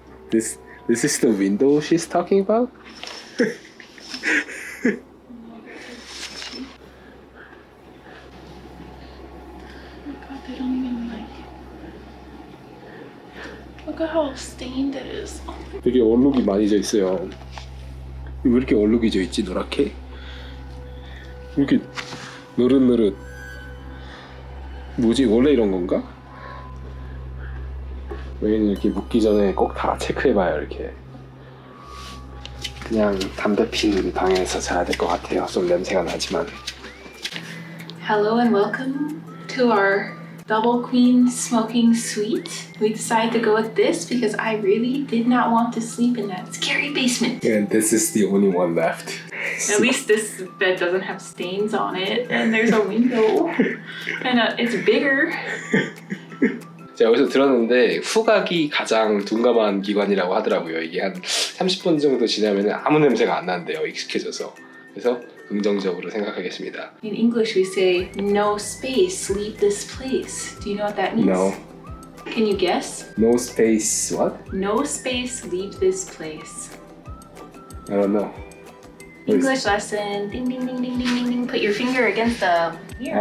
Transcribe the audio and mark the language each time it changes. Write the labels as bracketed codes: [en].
[en] This is the window she's talking about? God, they don't even like. Look at how stained it is. Oh my [ko] 되게 얼룩이 많이 져 있어요. 왜 이렇게 얼룩이 져 있지, 노랗게? 이렇게 노릇노릇. 뭐지, 원래 이런 건가? 왜냐면 이렇게 묻기 전에 꼭 다 체크해봐요, 이렇게. 그냥 담배 피는 방에서 자야 될 것 같아요. 좀 냄새가 나지만. [en] Hello and welcome to double queen smoking suite. We decided to go with this because I really did not want to sleep in that scary basement. And this is the only one left. At least this bed doesn't have stains on it, and there's a window, and it's bigger. [ko] 제가 여기서 들었는데 후각이 가장 둔감한 기관이라고 하더라고요. 이게 한 30분 정도 지나면 아무 냄새가 안 난대요. 익숙해져서. 그래서 긍정적으로 생각하겠습니다. [en] In English we say no space, leave this place. Do you know what that means? No. Can you guess? No space what? No space, leave this place. I don't know. English lesson. Ding ding ding ding ding ding ding. Put your finger against the mirror.